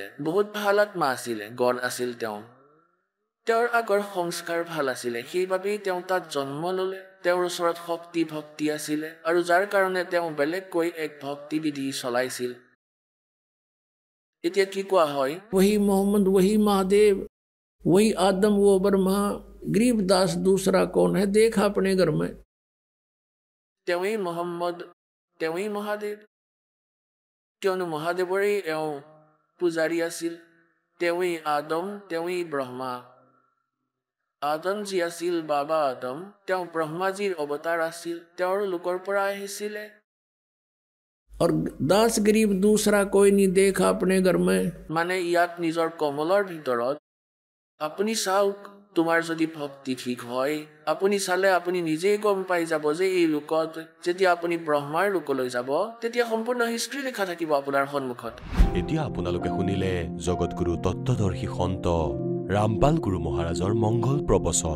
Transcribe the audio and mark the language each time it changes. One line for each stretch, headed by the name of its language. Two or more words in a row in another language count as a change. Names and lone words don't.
Assamese: বহুত ভাল আত্মা আছিলে, গড় আছিল তেওঁ। তেওঁৰ আগৰ সংস্কাৰ ভাল আছিলে, সেইবাবেই তেওঁ তাত জন্ম ল'লে। তেওঁৰ ওচৰত শক্তি ভক্তি আছিলে আৰু যাৰ কাৰণে তেওঁ বেলেগকৈ এক ভক্তিবিধি চলাইছিল। এতিয়া কি কোৱা হয়?
Hindi: वही मोहम्मद, वही महादेव, वही आदम, वो ब्रह्मा, गरीबदास दूसरा कौन है, देखा अपने घर में।
Assamese: তেওঁৱেই মহম্মদ, তেওঁৱেই মহাদেৱ, কিয়নো মহাদেৱৰেই এওঁ পূজাৰী আছিল। তেওঁৱেই আদম, তেওঁৱেই ব্ৰহ্মা। আদম যি আছিল বাবা আদম, তেওঁ ব্ৰহ্মাজীৰ অৱতাৰ আছিল, তেওঁৰ লোকৰ পৰা আহিছিলে।
Hindi: और दास गरीब दूसरा कोई नहीं देखा अपने घर में।
Assamese: মানে ইয়াত নিজৰ কমলৰ ভিতৰত আপুনি চাওক, তোমাৰ যদি ভক্তি ঠিক হয়, আপুনি চালে আপুনি নিজেই গম পাই যাব যে এই লোকত যেতিয়া আপুনি ব্ৰহ্মাৰ লোকলৈ যাব, তেতিয়া সম্পূৰ্ণ হিষ্ট্ৰী লিখা থাকিব আপোনাৰ সন্মুখত। এতিয়া আপোনালোকে শুনিলে জগতগুৰু তত্ত্বদৰ্শী সন্ত ৰামপাল গুৰু মহাৰাজৰ মংগল প্ৰবচন।